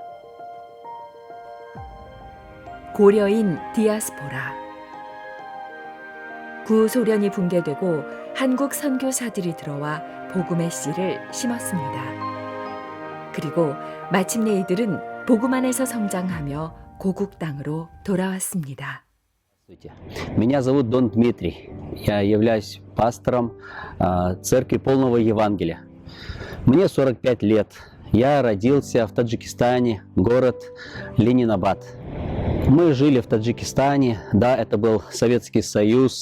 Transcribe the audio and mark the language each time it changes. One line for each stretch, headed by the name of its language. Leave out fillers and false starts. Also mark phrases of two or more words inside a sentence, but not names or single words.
Korean: 고려인 디아스포라. 구소련이 붕괴되고 한국 선교사들이 들어와 복음의 씨를 심었습니다. 그리고 마침내 이들은 복음 안에서 성장하며 고국 땅으로 돌아왔습니다.
Russian: Меня зовут Дон Дмитрий. Я являюсь пастором церкви полного Евангелия. Мне 45 лет. Я родился в Таджикистане, город Ленинабад. Мы жили в Таджикистане, да, это был Советский Союз.